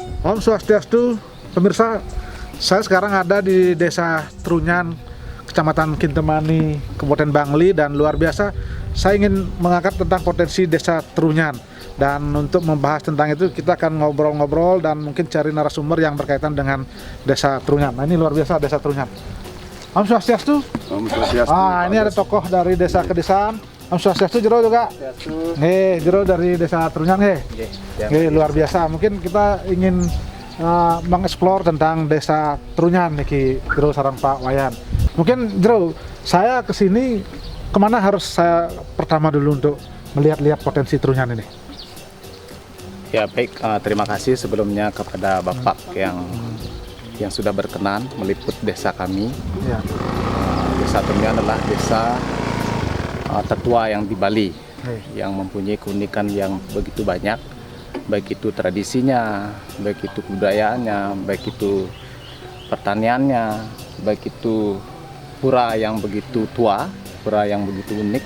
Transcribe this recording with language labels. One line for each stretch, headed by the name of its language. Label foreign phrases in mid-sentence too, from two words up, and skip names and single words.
Indonesian: Om Swastiastu, pemirsa, saya sekarang ada di Desa Trunyan, Kecamatan Kintemani, Kabupaten Bangli, dan luar biasa saya ingin mengangkat tentang potensi Desa Trunyan. Dan untuk membahas tentang itu kita akan ngobrol-ngobrol dan mungkin cari narasumber yang berkaitan dengan Desa Trunyan. Nah, ini luar biasa Desa Trunyan. Om Swastiastu. Om Swastiastu. Ini ada tokoh dari Desa Kedesaan. Om Swastiastu jero juga. Jero dari Desa Trunyan luar biasa. Mungkin kita ingin mengeksplor tentang Desa Trunyan
Balinese: niki jero sareng
Indonesian: Pak Wayan. Mungkin jero saya kesini kemana harus saya pertama dulu untuk melihat-lihat potensi Trunyan ini? Ya baik, terima kasih sebelumnya kepada Bapak yang sudah berkenan meliput desa kami. Ya. Desa Trunyan adalah desa tertua yang di Bali, yang mempunyai keunikan yang begitu banyak, baik itu tradisinya, baik itu kebudayaannya, baik itu pertaniannya, baik itu pura yang begitu tua, pura yang begitu unik.